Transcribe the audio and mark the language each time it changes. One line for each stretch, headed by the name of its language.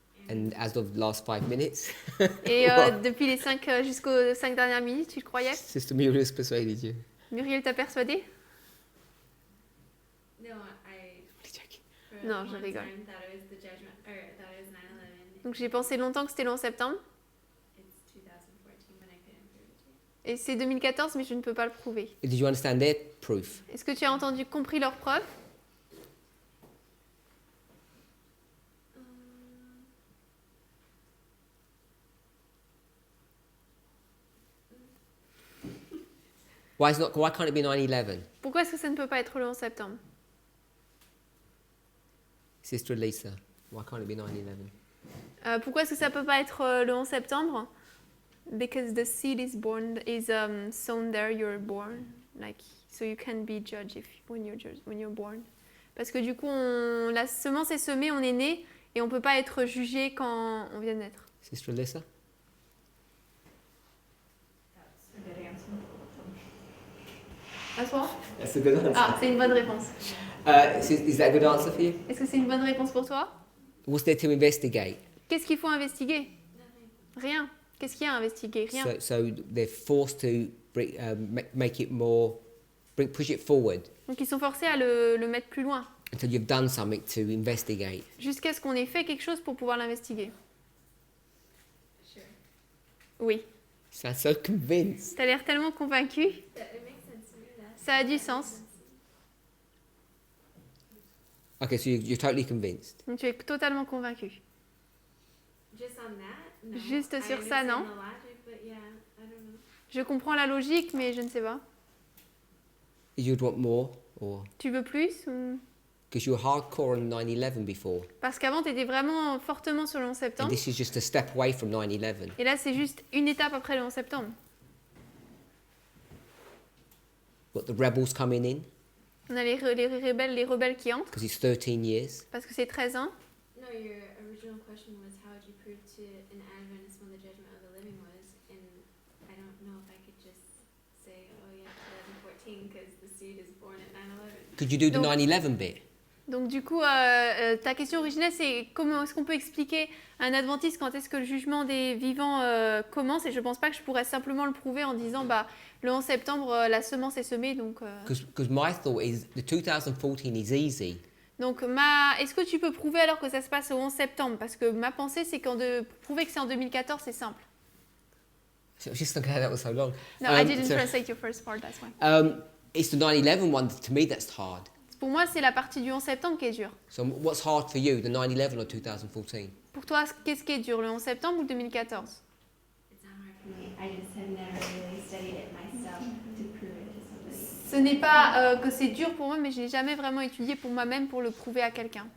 English: And as of the last 5 minutes,
French: Et depuis les jusqu'aux 5 dernières minutes, tu le croyais?
English: Sister Muriel has persuaded you.
French: Muriel t'a persuadé?
English: No, I for No, a
French: je
English: long
French: rigole.
English: time thought it was the judgment, or thought it was 9/11.
French: Donc j'ai pensé longtemps que c'était le 11 septembre.
English: It's 2014, but I couldn't prove it to you.
French: Et c'est 2014, mais je ne peux pas le prouver.
English: Did you understand their proof?
French: Est-ce que tu as compris leurs preuves?
English: Why can't it be 9/11?
French: Pourquoi est-ce que ça ne peut pas être le 11 septembre?
English: Sister Lisa, why can't it be 9/11?
French: Pourquoi est-ce que ça ne peut pas être le 11 septembre?
English: Because the seed is sown there, you're born, like so you can be judged when you're born.
French: Parce que du coup, la semence est semée, on est né, et on peut pas être jugé quand on vient de naître.
English: Sister Lisa? That's a good answer.
French: À toi?
English: That's a good answer.
French: Ah, c'est une bonne réponse.
English: Is that a good answer for you?
French: Est-ce que c'est une bonne réponse pour toi?
English: What's there to investigate?
French: Qu'est-ce qu'il faut investiguer?
English: Nothing.
French: Rien. Qu'est-ce qu'il y a à investiguer? Rien.
English: So they're forced to make it more, push it forward
French: Donc ils sont forcés à le mettre plus loin,
English: until you've done something to investigate.
French: jusqu'à ce qu'on ait fait quelque chose pour pouvoir l'investiguer.
English: Sure.
French: Oui.
English: You sound so convinced.
French: T'as l'air tellement convaincu.
English: It makes sense to me.
French: Ça a du sens.
English: Okay, so you're totally convinced.
French: Donc tu es totalement convaincu.
English: Just on that? No.
French: Juste
English: I
French: sur ça,
English: understand
French: non?
English: the logic, but yeah, I don't know.
French: Je comprends la logique, mais je ne sais pas.
English: You'd want more, or
French: Tu veux plus ou...
English: because you were hardcore on 9/11 before,
French: Parce qu'avant, tu étais vraiment fortement sur le 11
English: and
French: septembre.
English: this is just a step away from 9/11.
French: Et là, c'est juste une étape après le 11 septembre.
English: But the rebels coming in
French: On a les rebelles qui entrent,
English: because it's 13 years.
French: parce que c'est 13 ans.
English: No, your original question was how would you prove to an Adventist when the judgment of the living was, and I don't know if I could just say, oh yeah, 2014, because the seed is born at 9/11. Could you do the
French: Donc-
English: 9/11 bit?
French: Donc du coup, ta question originelle, c'est comment est-ce qu'on peut expliquer à un adventiste quand est-ce que le jugement des vivants commence? Et je pense pas que je pourrais simplement le prouver en disant, bah, le 11 septembre, la semence est semée, donc...
English: Because my thought is the 2014 is easy.
French: Donc, est-ce que tu peux prouver alors que ça se passe au 11 septembre? Parce que ma pensée, c'est prouver que c'est en 2014, c'est simple.
English: So I was just thinking that was so long. No, I Um, didn't so- translate your first part, that's why. It's the 9/11 one to me that's hard.
French: Pour moi, c'est la partie du 11 septembre qui est dure.
English: So what's hard for you, the 9/11 or 2014?
French: Pour toi, qu'est-ce qui est dur, le 11 septembre ou 2014?
English: It's not hard for me. I just have never really studied it myself to prove it to somebody.
French: Ce n'est pas que c'est dur pour moi, mais je n'ai jamais vraiment étudié pour moi-même pour le prouver à quelqu'un.